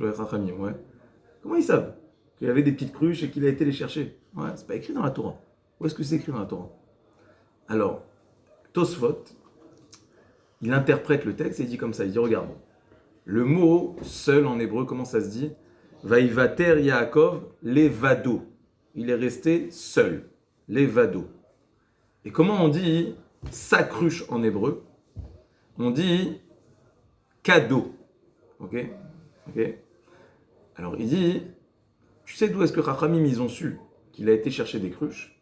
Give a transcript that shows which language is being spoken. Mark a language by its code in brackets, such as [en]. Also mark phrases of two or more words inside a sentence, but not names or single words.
[fr] Ouais, Chachamim, ouais. Comment ils savent qu'il y avait des petites cruches et qu'il a été les chercher? Ouais, c'est pas écrit dans la Torah. Où est-ce que c'est écrit dans la Torah? Alors, Tosfot, il interprète le texte et il dit comme ça, il dit regarde, le mot seul en hébreu, comment ça se dit? [he] ויותר יעקב לבדו. [fr] Il est resté seul. Levado. Et comment on dit sa cruche en hébreu? On dit cadeau. Ok? Ok? Alors il dit, tu sais d'où est-ce que Chachamim ils ont su qu'il a été chercher des cruches?